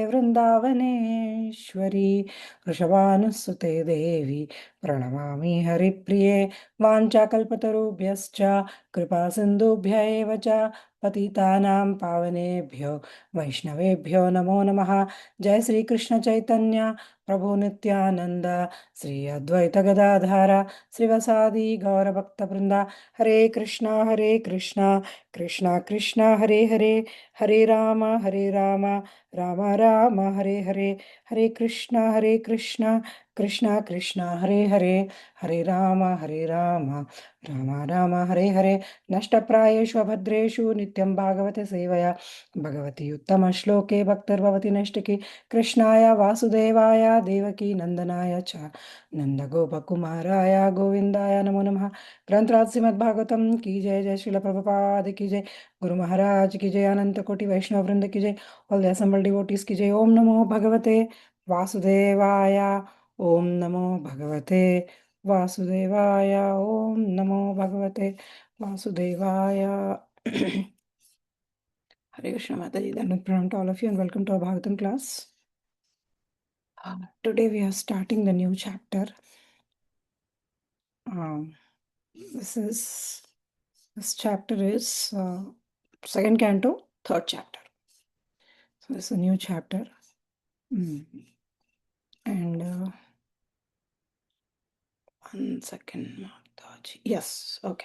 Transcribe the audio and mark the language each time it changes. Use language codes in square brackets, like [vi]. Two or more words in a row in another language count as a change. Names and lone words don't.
[sa] वृन्दावनेश्वरी वृषभानुसुते देवी प्रणमामि हरिप्रिये वाञ्छाकल्पतरुभ्यश्च कृपासिन्धुभ्य एव च पतितानां पावनेभ्यो वैष्णवेभ्यो नमो नमः जय श्रीकृष्ण चैतन्य प्रभु नित्यानन्द श्री अद्वैत गदाधर श्रीवसादि गौरभक्तवृन्द हरे कृष्णा कृष्णा कृष्णा हरे हरे हरे राम राम राम हरे हरे हरे कृष्णा कृष्णा कृष्णा हरे हरे हरे राम राम राम हरे हरे नष्टप्रायेषु अभद्रेषु नित्यं भागवते सेवया भगवती उत्तमश्लोके भक्तिर्भवति नैष्टिकी कृष्णाय वासुदेवाय देवकी नन्दनाय च नन्दगोपकुमाराय गोविन्दाय नमो [hi] नमः ग्रंथराज श्रीमद्भागवतम की जय श्रील प्रभुपाद की जय गुरु महाराज की जय अनंत कोटि वैष्णव वृंद की जय [en] all the assembled devotees [hi] की जय [sa] ओम नमो भगवते वासुदेवाय ओम नमो भगवते वासुदेवाय ओम नमो भगवते वासुदेवाय [en] Hare Krishna Mataji, Dhanut Pranam to all of you and welcome to our Bhagavatam class. Today we are starting the new chapter. Um, this chapter is second canto, third chapter. So this is a new chapter. And 1 second, Mataji. Yes, okay.